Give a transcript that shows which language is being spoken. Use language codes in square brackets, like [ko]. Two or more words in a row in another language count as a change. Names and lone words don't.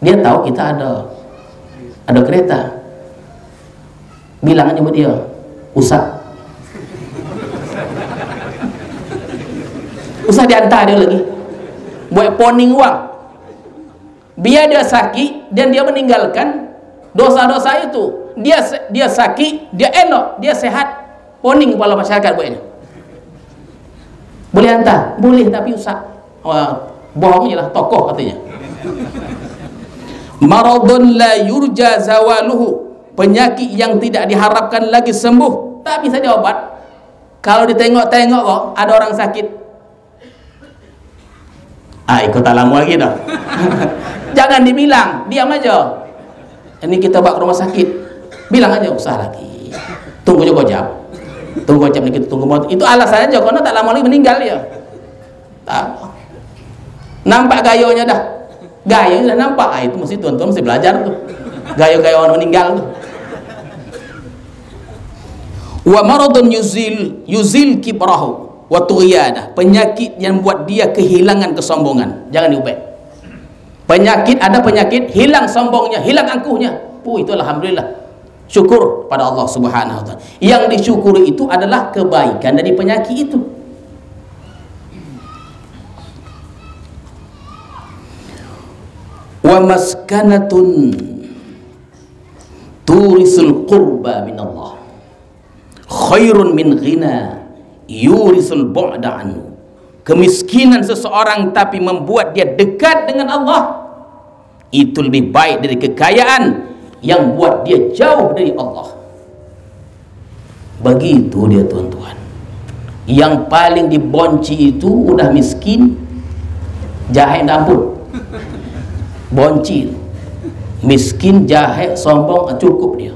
[ms] Dia tahu kita ada kereta. Bilang aja buat dia, usah diantar dia lagi, buat poning uang, biar dia sakit dan dia meninggalkan dosa-dosa itu. Dia sakit, dia elok, dia sehat, poning kepala masyarakat buatnya. Boleh hantar? Boleh, tapi usah. Bohongnya lah, tokoh katanya. [ar] مرض لا يرجى زواله, [ms] penyakit yang tidak diharapkan lagi sembuh, tak bisa diobat. Kalau ditengok-tengok kok ada orang sakit, ikut alamu lagi dah. Jangan dibilang, diam aja. Ini kita bawa ke rumah sakit, bilang aja usah lagi, tunggu jam, kita tunggu mau. Itu alasannya aja, karena tak lama lagi meninggal ya. Tak. Nampak gayonya dah, gaya sudah nampak. Itu mesti tuan-tuan mesti belajar tuh, gaya-gaya orang meninggal tuh. [ar] ومرض يزيل كبره وطغيانه, [ms] penyakit yang buat dia kehilangan kesombongan, jangan diubah. Ada penyakit hilang sombongnya, hilang angkuhnya. Itu alhamdulillah, syukur pada Allah [ar] سبحانه وتعالى. [ms] Yang disyukuri itu adalah kebaikan dari penyakit itu. [ar] ومسكنة تورث القرب من الله خير من غنى يورث البعد عنه. [ms] Kemiskinan seseorang tapi membuat dia dekat dengan Allah, itu lebih baik dari kekayaan yang buat dia jauh dari Allah. Begitu dia tuan-tuan. Yang paling dibonci itu udah miskin, jahe ampun, bonci, miskin, jahe, sombong, cukup dia.